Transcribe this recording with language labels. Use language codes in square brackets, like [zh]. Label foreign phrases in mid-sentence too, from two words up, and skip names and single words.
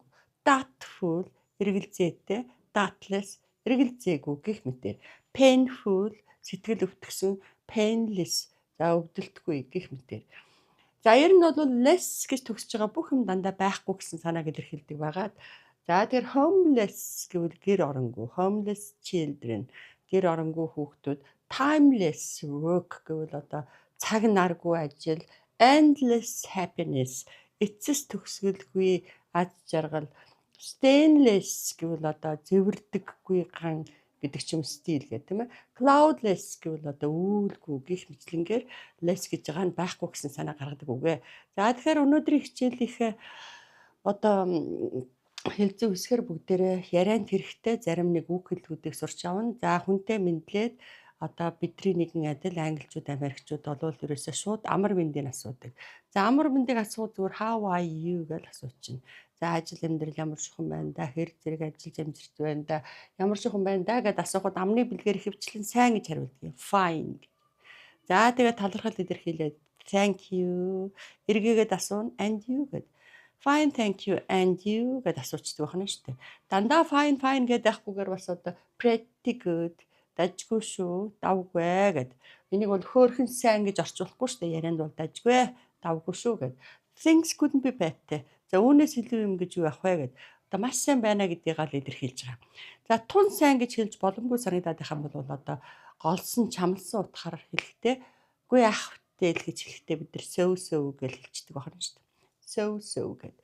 [mn] Doubtful эргэлзээтэй, doubtless эргэлзээгүй гэх мэтээр. Painful сэтгэл өвтгсөн, painless өвдөлтгүй гэх мэтээр. За ер нь бол less гэж төгсөж байгаа бүх юм дандаа байхгүй гэсэн санааг илэрхийлдэг байгаад. За тэгэхээр homeless гэвэл гэр оронгүй, [en] homeless children [mn] гэр оронгүй хүүхдүүд, [en] timeless work [mn] гэвэл одоо цаг наргүй ажил, [en] endless happiness [mn] эцэс төгсгөлгүй аз жаргал, stainless гэвэл одоо зэвэрдэггүй ган гэдэг ч юм стил гэх тийм ээ. Cloudless гэвэл одоо үйлгүй гих мэтлэнгээр less гэж байгаа нь байхгүй гэсэн санаа гаргадаг үгэ. За тэгэхээр өнөөдрийн хичээлийнхээ одоо хэлцүү хэсгээр бүгдээрээ ярианд хэрэгтэй зарим нэг үг хэллэгүүдийг сурч авна. За хүнтэй мэдлээд одоо бидний нэгэн адил англичууд, америкчууд бол ерөөсөө шууд амар мэндийг асуудаг. За амар мэндийг асуу зүгээр [en] how are you [mn] гэж асуучихна. За ажил амьдрал ямар шухан байна да, хэр зэрэг ажиллаж амжирч байна да, ямар шухан байна да гэд асуухад амны бэлгээр хөвчлэн сайн гэж хариулдаг. Fine. За тэгээд талархал илэрхийлээд [en] thank you. [mn] Эргээгээд асууна [en] and you [mn] гэд. [en] Fine, thank you and you [mn] гэд асуучдаг байна шүү дээ. Дандаа fine гэдээ авахгүйгээр бас одоо [en] pretty good [mn] дажгүй шүү, давгүй гэд. Энийг бол хөөрхөн сайн гэж орчуулахгүй шүү дээ. Ярианд бол дажгүй, давгүй шүү гэд. [en] Things couldn't be better. [mn] За үүнээс илүү юм гэж юу авах вэ гэд. Одоо маш сайн байна гэдгийг л илэрхийлж байгаа. За тун сайн гэж хэлж боломгүй санагдаад байх юм бол одоо голсон, чамлсан утгаар хэлэхдээ үгүй ах тэл гэж хэлэхдээ бид нар сөв гэж хэлчихдэг байна шүү дээ. So гэд.